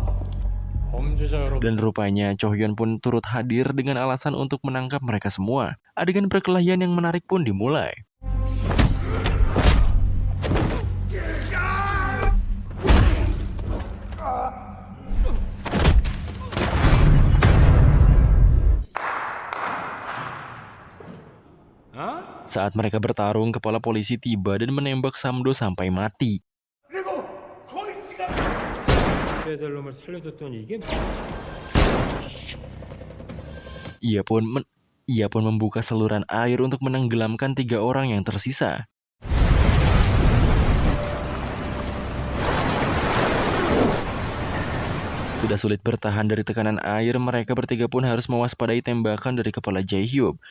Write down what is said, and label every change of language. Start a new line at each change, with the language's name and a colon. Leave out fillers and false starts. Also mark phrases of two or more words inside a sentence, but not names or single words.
Korean: 범죄자 여러분.
Indonesian: Dan rupanya Chohyon pun turut hadir dengan alasan untuk menangkap mereka semua. Adegan perkelahian yang menarik pun dimulai. Saat mereka bertarung, kepala polisi tiba dan menembak Samdo sampai mati.
Korean: 놈을 살려줬더니 이게
Indonesian: Ia pun membuka saluran air untuk menenggelamkan 3 orang yang tersisa. Sudah sulit bertahan dari tekanan air, mereka bertiga pun harus mewaspadai tembakan dari kepala Jae-hyuk.